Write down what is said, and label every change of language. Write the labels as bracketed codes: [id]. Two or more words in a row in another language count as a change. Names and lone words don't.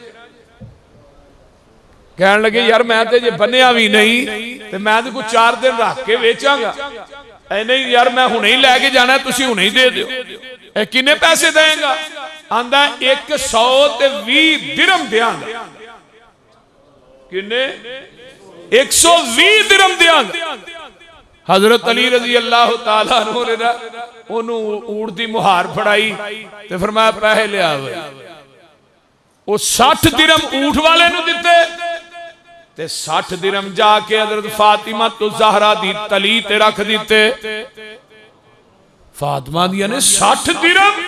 [pa] کہن لگے یار میں تے جے بنیا بھی نہیں تے میں تو کجھ 4 دن رکھ کے بیچانگا، نہیں یار میں ہنے ہی لے کے جانا، تسی ہنے ہی دے دیو. کنے پیسے دینگا؟ آندا 120 درہم دینگا. کنے؟ 120 درہم دینگا. حضرت علی [ar] رضي الله تعالى عنه [pa] نے اونوں اونٹ دی مہار پھڑائی تے فرمایا پیسے لیا. او 60 درہم اونٹ والے نوں دتے تے 60 درہم جا کے حضرت فاطمہ تو زہرا دی تلی تے رکھ دتے. فاطمہ دیا نے 60 درہم.